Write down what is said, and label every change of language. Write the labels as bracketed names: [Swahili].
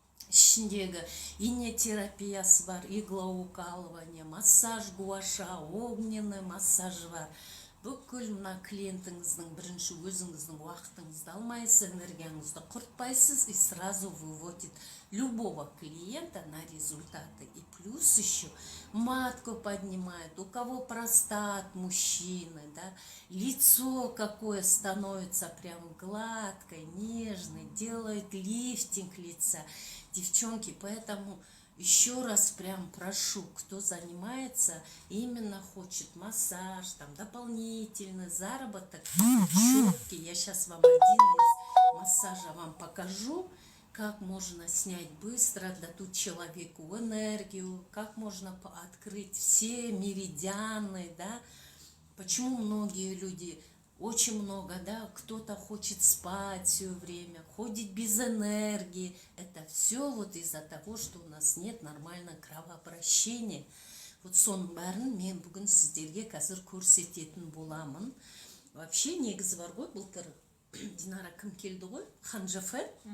[Kazakh] Ішіндегі инетерапиясы бар, иглоукалывание, массаж гуаша, огненный массаж бар. Бүкіл мына клиентіңіздің бірінші өзіңіздің уақытыңызды алмайсыз, энергияңызды құртпайсыз [Russian] и сразу выводит любого клиента на результаты. И плюс еще матку поднимает, у кого простат, мужчины, да, лицо какое становится прям гладкое, нежное, делает лифтинг лица. Девчонки, поэтому еще раз прям прошу, кто занимается, именно хочет массаж, там дополнительный заработок, четкий. Я сейчас вам один из массажа вам покажу, как можно снять быстро, дадут человеку энергию, как можно открыть все меридианы, да. Почему многие люди, очень много, да, кто-то хочет спать все время, ходит без энергии. Это все вот из-за того, что у нас нет нормального кровообращения. [Kazakh] Вот соның бәрін мен бүгін сіздерге қазір көрсететін боламын. Вообще негізі бар ғой, былтыр Динара кім келді ғой? Ханжафер.